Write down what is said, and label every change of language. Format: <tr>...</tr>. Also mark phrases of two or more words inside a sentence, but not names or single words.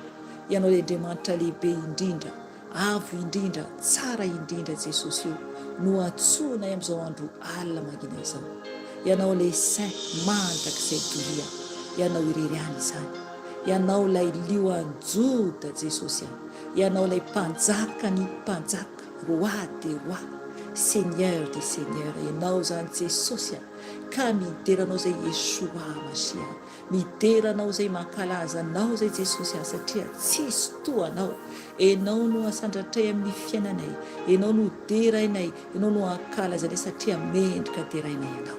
<mg>Ianao ilay Andriamanitra lehibe indrindra, avo indrindra, tsara indrindra Jesosy io, no antsoinay amin'izao andro alina mangina izao. Ianao ilay saint mandrakizay doria. Ianao irery any izany. Ianao ilay lioan'ny Joda Jesosy. Ianao ilay mpanjaka ny mpanjaka,</mg> <fr>roi de roi, seigneur de seigneur.</fr> <mg>Ianao zany Jesosy, ka mideranao zay Yeshua Masia, mideranao zay mankalaza anao zay Jesosy, satria tsisy toanao. Enao no asandratray amin'ny fiainanay, enao no derainay, enao no ankalazanay satria mendrika derainay ianao.</mg>